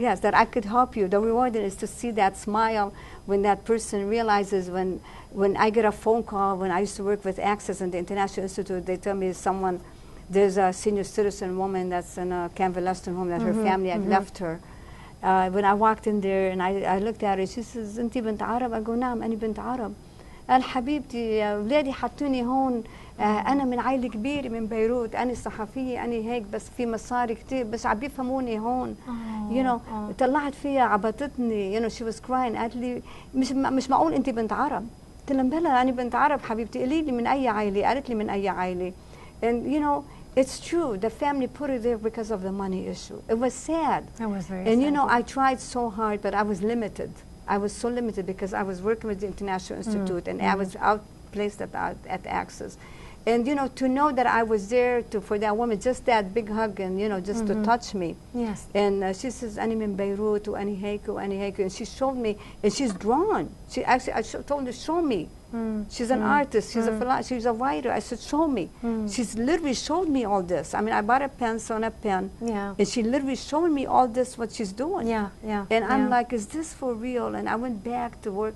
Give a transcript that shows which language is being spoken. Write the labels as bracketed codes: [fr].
[en] Yes, that I could help you. The reward is to see that smile when that person realizes when I get a phone call, when I used to work with Access and the International Institute, they tell me there's a senior citizen woman that's in a convalescent home that her family had left her. When I walked in there and I looked at her, she says, [ar] أنتِ بنت عرب؟ أقول نعم أنا بنت عرب. قال حبيبتي أولادي حطوني هون أنا من عائلة كبيرة من بيروت أنا صحفية أنا هيك بس في مصاري كتير بس عم بيفهموني هون طلعت فيها عبطتني [en] she was crying [ar] قالت لي مش معقول أنت بنت عرب قلت لها بلا أنا بنت عرب حبيبتي قولي لي من أي عائلة قالت لي من أي عائلة [en] and it's true the family put her there because of the money issue. It was sad. That was very And sad. I tried so hard but I was limited. I was so limited because I was working with the International Institute and I was outplaced at Access. And, to know that I was there for that woman, just that big hug and, just to touch me. Yes. And she says, [ar] أنا من بيروت وأنا هيك وأنا هيك. [en] And she showed me, and she's drawn. I told her, show me. She's an artist. She's a writer. I said, show me. She's literally showed me all this. I mean, I bought a pencil and a pen. Yeah. And she literally showed me all this, what she's doing. Yeah, yeah. And I'm yeah. like, is this for real? And I went back to work.